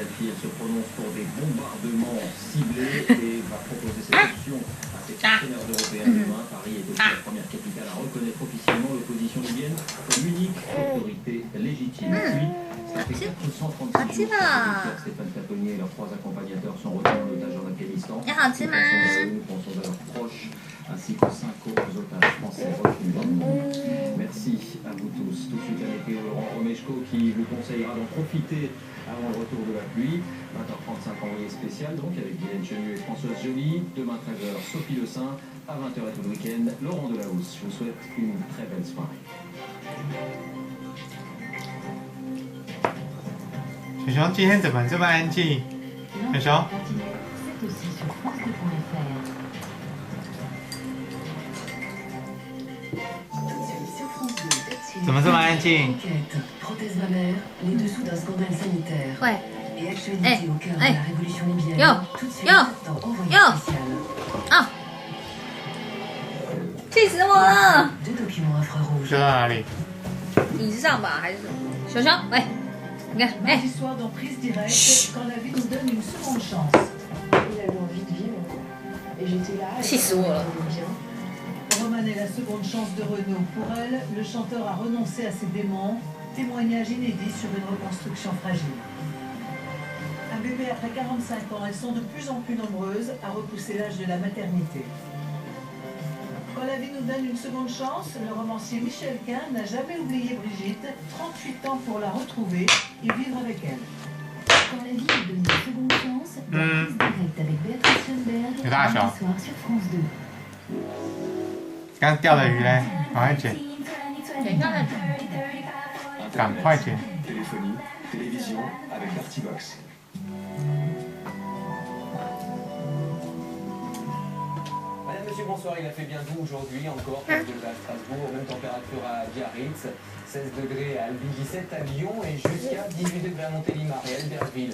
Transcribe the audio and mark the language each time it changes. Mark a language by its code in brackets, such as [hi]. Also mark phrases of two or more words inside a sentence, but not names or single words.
[fr] Elle se prononce pour des bombardements ciblés et va proposer cette option à ses partenaires européens demain. Paris est aussi la première capitale à reconnaître officiellement l'opposition libyenne comme l'unique autorité légitime. Puis, ça fait 436 jours que Stéphane Taponnier et leur 3 accompagnateurs sont retenus en otage en Afghanistan. [zh] 你好吃吗？ [fr] Pensons à leurs proches, ainsi que 5 autres otages français retenus dans le monde. Merci à vous tous. Tout de suite, la météo Laurent Romeshko qui vous conseillera d'en profiter avant le retour de la pluie. 20h35 envoyé spécial, donc avec Guylaine Chenu et Françoise Joly. Demain 13h, Sophie Le Saint. À 20h et tout le week-end, Laurent Delahousse. Je vous souhaite une très belle soirée. [zh] 小熊今天怎么这么安静？小熊， [fr] C'est aussi sur francebleu.fr. Sur France 2, [zh] 怎么这么安静？ [fr] enquête, prothèse mammaire, les dessous d'un scandale sanitaire. [zh] 喂， [fr] Et actualité au cœur de la révolution libyenne. Yo, Tout de suite yo, dans Envoyé yo. spécial. [zh] 啊！气死我了！ [fr] Deux documents infrarouges. [zh] 修到哪里？椅子上吧，还是什么？熊熊，喂，你看，哎， [fr] Mardi soir dans Prise Directe, quand la vie nous donne une seconde chance. Il a eu envie de vivre. Et j'étais là. Si, c'est bon, là. Bien. Roman est la seconde chance de Renaud. Pour elle, le chanteur a renoncé à ses démons. Témoignage inédit sur une reconstruction fragile. Un bébé après 45 ans, elles sont de plus en plus nombreuses à repousser l'âge de la maternité. Quand la vie nous donne une seconde chance, le romancier Michel Quin n'a jamais oublié Brigitte, 38 ans pour la retrouver et vivre avec elle. Quand la vie nous donne une seconde chance, dans Prise Directe avec Béatrice Schoenberg, C'est là, ça. mardi soir sur France 2. [zh] 刚钓的鱼嘞，赶快捡，等一下再讲。赶快捡。 [fr] Téléphonie, télévision avec Dartybox. Madame, monsieur, bonsoir. Il a fait bien doux aujourd'hui, encore 15 degrés à Strasbourg, même température à Biarritz, 16 degrés à Albi, 17 à Lyon et jusqu'à 18 degrés à Montélimar et Albertville.